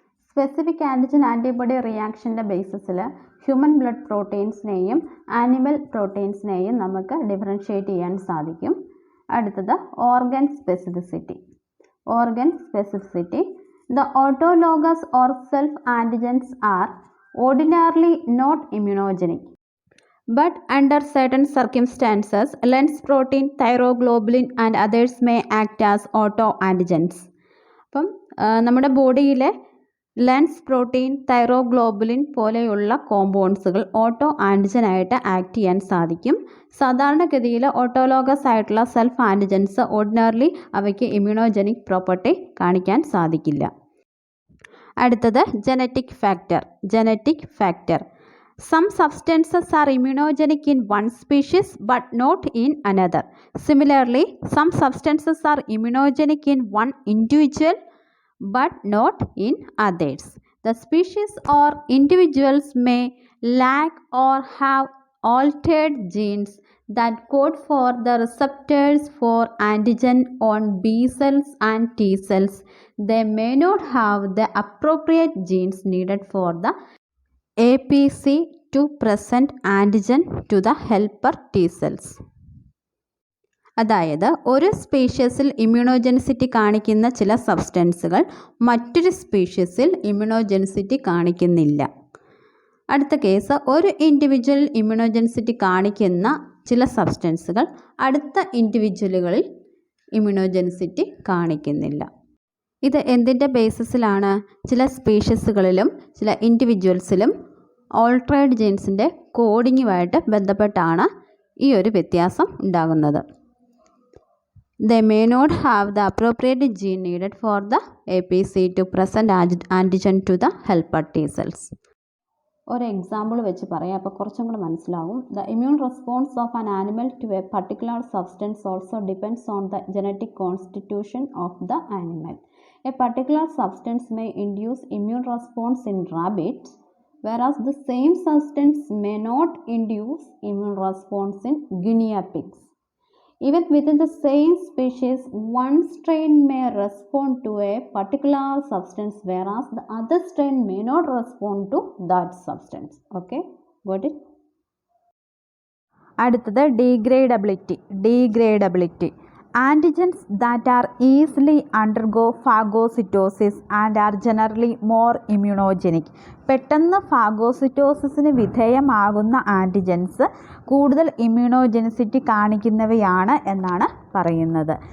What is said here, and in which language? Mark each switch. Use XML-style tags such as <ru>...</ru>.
<ml>Specific antigen antibody റിയാക്ഷൻ്റെ ബേസിസിൽ human blood പ്രോട്ടീൻസിനെയും animal പ്രോട്ടീൻസിനെയും നമുക്ക് differentiate ചെയ്യാൻ സാധിക്കും. അടുത്തത് organ specificity. Organ specificity.</ml> <en>The autologous or self antigens are ordinarily not immunogenic. But under certain circumstances, lens protein, thyroglobulin and others may act as autoantigens.</en> <ml>അപ്പം നമ്മുടെ ബോഡിയിലെ lens protein, thyroglobulin പോലെയുള്ള കോമ്പൗണ്ട്സുകൾ auto ആൻറ്റിജനായിട്ട് act ചെയ്യാൻ സാധിക്കും. സാധാരണഗതിയിൽ autologous ആയിട്ടുള്ള self antigens ordinarily അവയ്ക്ക് ഇമ്മ്യൂണോജനിക് property കാണിക്കാൻ സാധിക്കില്ല. അടുത്തത് genetic factor. Genetic factor.</ml> <en>Some substances are immunogenic in one species but not in another. Similarly, some substances are immunogenic in one individual but not in others. The species or individuals may lack or have altered genes that code for the receptors for antigen on B cells and T cells. They may not have the appropriate genes needed for the APC to present antigen to the helper T cells.</en> <ml>അതായത് ഒരു സ്പീഷ്യസിൽ ഇമ്മ്യൂണോജെനിസിറ്റി കാണിക്കുന്ന ചില സബ്സ്റ്റൻസുകൾ മറ്റൊരു സ്പീഷ്യസിൽ ഇമ്മ്യൂണോജെനിസിറ്റി കാണിക്കുന്നില്ല. അടുത്ത case, ഒരു individual ഇമ്മ്യൂണോജെനിസിറ്റി കാണിക്കുന്ന ചില സബ്സ്റ്റൻസുകൾ അടുത്ത ഇൻഡിവിജ്വലുകളിൽ ഇമ്മ്യൂണോജെനിസിറ്റി കാണിക്കുന്നില്ല. ഇത് എന്തിൻ്റെ ബേസിസിലാണ്? ചില സ്പീഷ്യസുകളിലും ചില ഇൻഡിവിജ്വൽസിലും ഓൾട്ടറേഡ് ജീൻസിൻ്റെ കോഡിങ്ങുമായിട്ട് ബന്ധപ്പെട്ടാണ് ഈ ഒരു വ്യത്യാസം ഉണ്ടാകുന്നത്.</ml> <en>They may not have the appropriate gene needed for the APC to present antigen to the helper T cells.</en> <ml>ഒരു എക്സാമ്പിൾ വെച്ച് പറയാം, അപ്പോൾ കുറച്ചും കൂടെ മനസ്സിലാവും.</ml> <en>The immune response of an animal to a particular substance also depends on the genetic constitution of the animal. A particular substance may induce immune response in rabbits, whereas the same substance may not induce immune response in guinea pigs. Even within the same species, one strain may respond to a particular substance, whereas the other strain may not respond to that substance. Okay, got it?</en> <ml>അടുത്തത് degradability.</ml> <en>Antigens that are easily undergo phagocytosis and are generally more immunogenic.</en> <ml>പെട്ടെന്ന് ഫാഗോസിറ്റോസിസിന് വിധേയമാകുന്ന antigens കൂടുതൽ ഇമ്മ്യൂണോജെനിസിറ്റി കാണിക്കുന്നവയാണ് എന്നാണ് പറയുന്നത്.</ml>